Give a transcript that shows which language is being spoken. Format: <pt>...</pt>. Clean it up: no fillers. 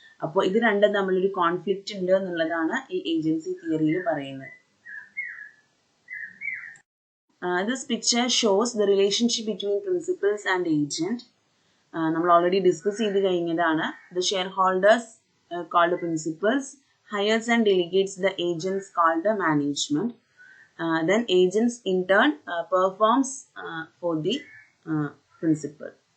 <ml>അപ്പോൾ ഇത് രണ്ടും തമ്മിലൊരു കോൺഫ്ലിക്റ്റ് ഉണ്ട് എന്നുള്ളതാണ് ഈ ഏജൻസി തിയറിയിൽ പറയുന്നത്.</ml> <en>This picture shows the relationship between principals and agent.</en> <ml>നമ്മൾ ഓൾറെഡി ഡിസ്കസ് ചെയ്ത് കഴിഞ്ഞതാണ്.</ml> <en>The shareholders called the principals, hires and delegates the agents called the management. Then agents in turn performs for the principal.</en>